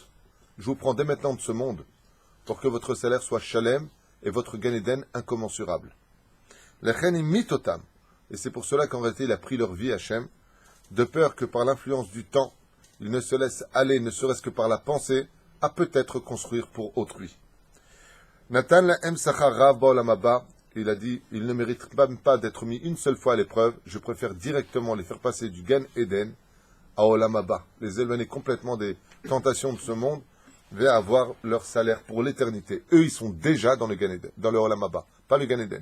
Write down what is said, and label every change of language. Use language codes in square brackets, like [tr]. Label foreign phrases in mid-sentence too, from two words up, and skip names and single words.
[fr] Je vous prends dès maintenant de ce monde, pour que votre salaire soit shalem, et votre Gan Eden incommensurable. [he] לכן מיתתם. [fr] Et c'est pour cela qu'en réalité, il a pris leur vie, Hachem, de peur que par l'influence du temps, il ne se laisse aller, ne serait-ce que par la pensée, à peut-être construire pour autrui. [he] נתן להם שכר רב בעולם הבא. [fr] Il a dit, il ne mérite même pas d'être mis une seule fois à l'épreuve, je préfère directement les faire passer du Gan Eden à [he] עולם הבא, [fr] les éloigner complètement des tentations de ce monde, vers avoir leur salaire pour l'éternité. Eux, ils sont déjà dans le Gan Eden, dans le [he] עולם הבא, [fr] pas le Gan Eden.